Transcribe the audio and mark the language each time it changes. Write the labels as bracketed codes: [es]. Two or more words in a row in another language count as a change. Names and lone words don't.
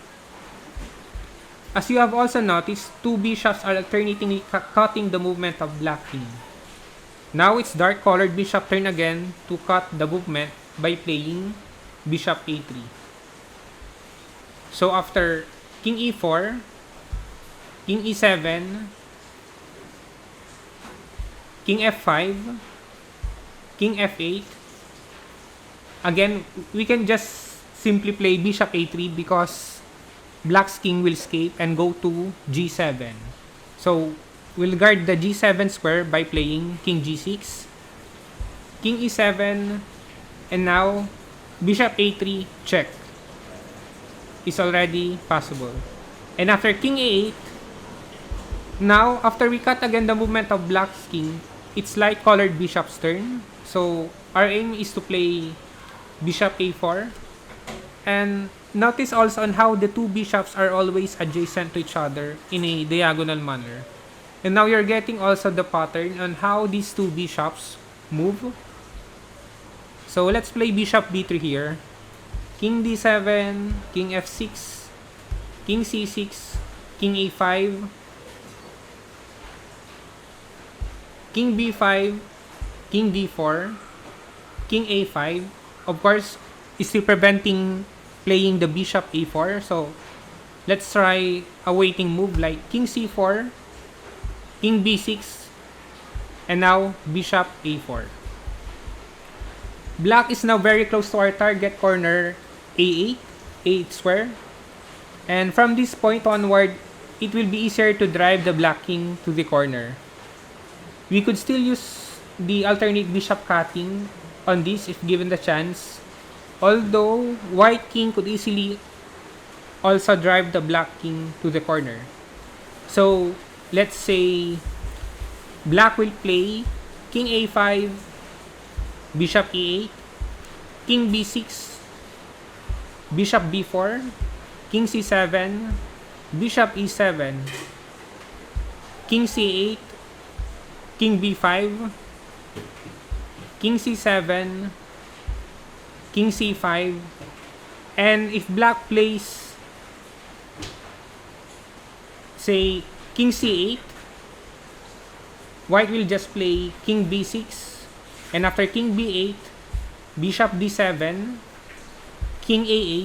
[en] As you have also noticed, two bishops are alternately cutting the movement of black king. Now it's dark colored bishop turn again to cut the movement by playing bishop a3. So after king e4, king e7, king f5, king f8, again, we can just simply play bishop a3 because black's king will escape and go to g7. So, we'll guard the g7 square by playing king g6, king e7, and now bishop a3 check is already possible. And after king a8, now after we cut again the movement of black's king, it's light colored bishop's turn. So, our aim is to play bishop a4, And notice also on how the two bishops are always adjacent to each other in a diagonal manner. And now you're getting also the pattern on how these two bishops move. So let's play bishop b3 here. King d7, king f6, king c6, king a5, king b5, king d4, king a5. Of course, is still preventing playing the bishop a4. So let's try a waiting move like king c4, king b6, and now bishop a4. Black is now very close to our target corner a8, a8 square. And from this point onward, it will be easier to drive the black king to the corner. We could still use the alternate bishop cutting on this if given the chance. Although, white king could easily also drive the black king to the corner. So, let's say black will play king a5, bishop e8, king b6, bishop b4, king c7, bishop e7, king c8, king b5, king c7, king c5, and if black plays, say, king c8, white will just play king b6, and after king b8, bishop d7, king a8.